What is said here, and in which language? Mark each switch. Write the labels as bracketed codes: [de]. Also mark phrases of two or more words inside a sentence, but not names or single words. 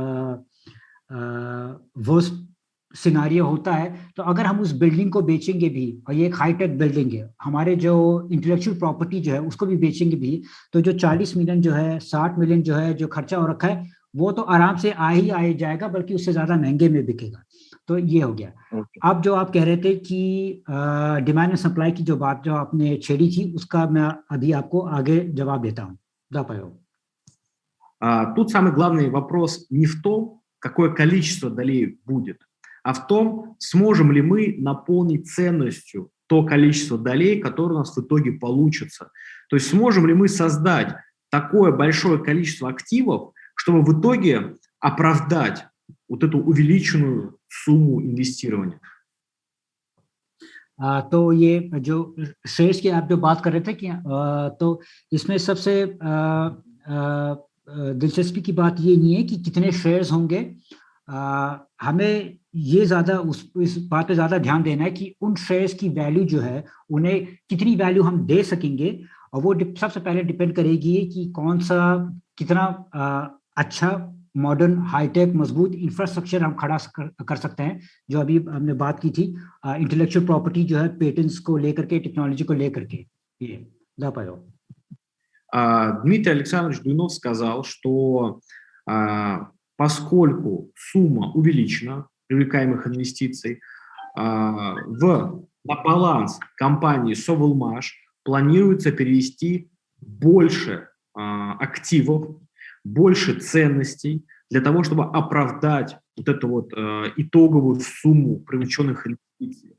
[en] worst scenario [hi] होता है, तो अगर हम उस बिल्डिंग को बेचेंगे भी, और ये एक [en] hightech building [hi] है, हमारे जो [en] intellectual property [hi] जो है उसको भी बेचेंगे भी, तो जो 40 मिलियन जो है, 60 मिलियन जो है जो खर्चा हो रखा है, वो तो आराम से आ ही जाएगा, बल्कि उससे ज्यादा महंगे में बिकेगा। तो ये हो गया। अब जो आप कह रहे थे कि [en] demand and supply [hi] की जो बात जो आपने छेड़ी थी, उसका मैं अभी आपको आगे जवाब देता हूँ। [ru] Да, Павел. Тут самый главный вопрос не в том, какое количество долей будет, а в том, сможем ли мы наполнить ценностью то количество долей, которое у нас в итоге получится. То есть сможем ли мы создать такое большое количество активов, чтобы в итоге оправдать вот эту увеличенную сумму инвестирования. [hi] तो ये जो शेयर्स की आप जो बात कर रहे थे कि तो इसमें सबसे दिलचस्पी की बात ये नहीं है कि कितने शेयर्स होंगे, हमें ये ज़्यादा इस बात पे ज़्यादा ध्यान देना है कि उन शेयर्स की वैल्यू जो है, उन्हें कितनी वैल्यू हम दे सकेंगे, और वो सबसे पहले डिपेंड करेगी कि कौन सा कितना अच्छा [en] modern hightech [hi] मजबूत इंफ्रास्ट्रक्चर हम खड़ा कर सकते हैं। जो अभी हमने बात की थी [en] intellectual property [hi] जो है, पेटेंट्स को लेकर के, टेक्नोलॉजी को लेकर के। [ru] ये да, Павел. Дмитрий Александрович Дуйнов сказал, что поскольку сумма увеличена привлекаемых инвестиций, на баланс компании Sovelmash планируется перевести больше активов, больше ценностей для того, чтобы оправдать вот эту вот итоговую сумму привлеченных инвестиций.